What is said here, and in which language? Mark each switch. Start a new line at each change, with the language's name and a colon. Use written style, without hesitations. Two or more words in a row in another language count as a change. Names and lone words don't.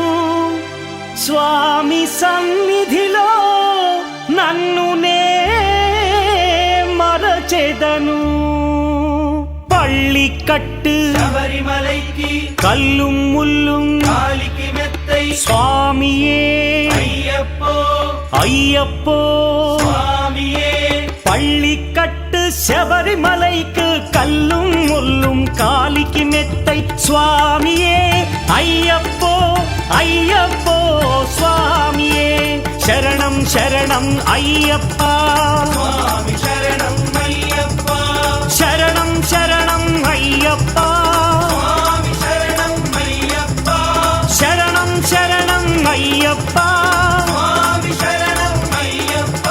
Telugu: స్వామి సన్నిధిలో నన్ను నే మరచెదను.
Tamil: పళ్ళికట్టు శబరిమలైకి கல்லும் முள்ளும் காலிக்கு மெத்தை స్వామియే అయ్యప్పో అయ్యప్పో. స్వామియే பள்ளிக்கட்டு శబరిమలైக்கு கல்லும் முள்ளும் காலிக்கு மெத்தை சுவாமியே ஐயப்போ ஐயப்போ சுவாமியே.
Telugu: శరణం శరణం అయ్యప్పా. స్వామి శరణం అయ్యప్పా. శరణం శరణం అయ్యప్పా. స్వామి శరణం అయ్యప్పా. శరణం శరణం అయ్యప్పా. స్వామి శరణం అయ్యప్పా.